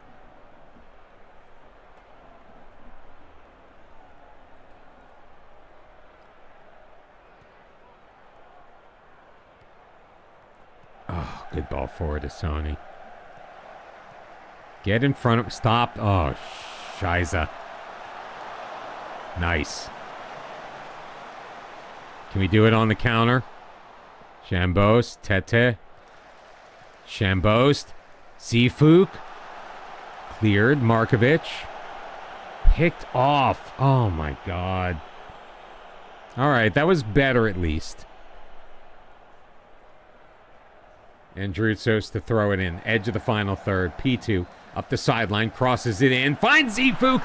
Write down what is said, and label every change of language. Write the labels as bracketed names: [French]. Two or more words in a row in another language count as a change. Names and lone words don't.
[English] Oh, good ball forward to Sony. Get in front of... Stop. Oh, Shiza. Nice. Can we do it on the counter? Shambos. Tete. Shambos. Zifuk. Cleared. Markovic. Picked off. Oh, my God. All right, that was better at least. And Drutsos to throw it in. Edge of the final third. P2 up the sideline. Crosses it in. Finds Zifuk.